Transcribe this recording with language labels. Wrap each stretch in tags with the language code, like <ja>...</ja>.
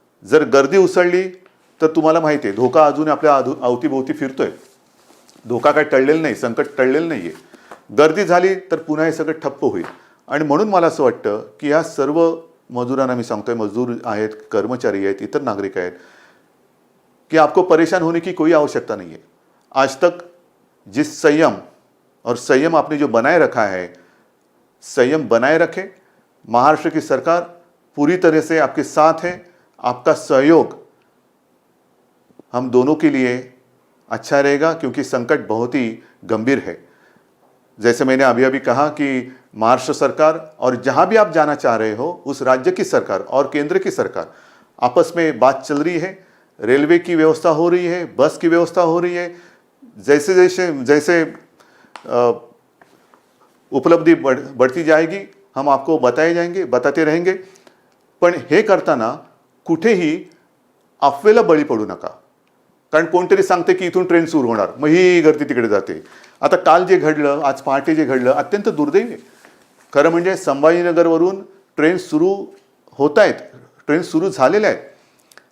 <mr>जर गर्दी उसळली तर तुम्हाला माहिती आहे धोका अजून आपल्या अवतीभोवती फिरतोय. धोका काय टळलेला नाही, संकट टळलेलं नाही आहे. गर्दी झाली तर पुन्हा हे सगळं ठप्प होईल. आणि म्हणून मला असं वाटतं की ह्या सर्व मजुरांना मी सांगतोय, मजदूर आहेत, कर्मचारी आहेत, इतर नागरिक आहेत, कि</mr> <hi>आपको परेशान होने की कोई आवश्यकता नहीं है. आज तक जिस संयम आपने जो बनाए रखा है, संयम बनाए रखे. महाराष्ट्र की सरकार पूरी तरह से आपके साथ है. आपका सहयोग हम दोनों के लिए अच्छा रहेगा क्योंकि संकट बहुत ही गंभीर है. जैसे मैंने अभी अभी कहा कि महाराष्ट्र सरकार और जहां भी आप जाना चाह रहे हो उस राज्य की सरकार और केंद्र की सरकार आपस में बात चल रही है. रेलवे की व्यवस्था हो रही है, बस की व्यवस्था हो रही है. जैसे उपलब्धि बढ़ती जाएगी हम आपको बताते रहेंगे.</hi> <mr>पण हे करताना कुठेही अफवेला बळी पडू नका. कारण कोणतरी सांगते की इथून ट्रेन सुरू होणार, मग ही गर्दी तिकडे जाते. आता काल जे घडलं, आज पहाटे जे घडलं, अत्यंत दुर्दैवी आहे. खरं म्हणजे संभाजीनगरवरून ट्रेन सुरू होत आहेत, ट्रेन सुरू झालेल्या आहेत.</mr>